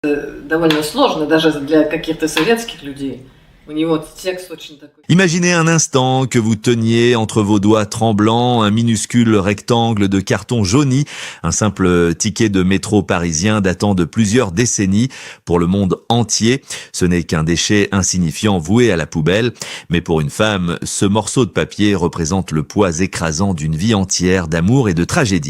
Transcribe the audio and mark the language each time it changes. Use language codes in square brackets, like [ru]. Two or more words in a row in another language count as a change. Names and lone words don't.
[ru] Довольно сложно даже для каких-то советских людей. У него текст очень такой. [fr] Imaginez un instant que vous teniez entre vos doigts tremblants un minuscule rectangle de carton jauni, un simple ticket de métro parisien datant de plusieurs décennies pour le monde entier. Ce n'est qu'un déchet insignifiant voué à la poubelle, mais pour une femme, ce morceau de papier représente le poids écrasant d'une vie entière d'amour et de tragédie.